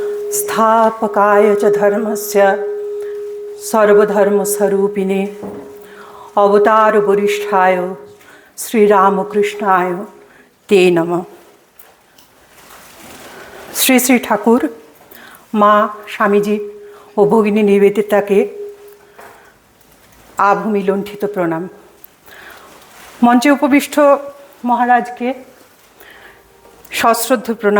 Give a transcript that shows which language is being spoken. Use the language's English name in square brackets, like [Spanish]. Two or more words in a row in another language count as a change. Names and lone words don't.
[Sanskrit] स्थापकाय च धर्मस्य सर्वधर्मस्वरूपिणे अवतारवरिष्ठाय श्रीरामकृष्णाय ते नमः। [Bangla] শ্রী শ্রী ঠাকুর মা স্বামীজি ও ভগিনী নিবেদিতাকে আভূমি লুণ্ঠিত প্রণাম। মঞ্চে উপবিষ্ট মহারাজকে সশ্রদ্ধ প্রণাম।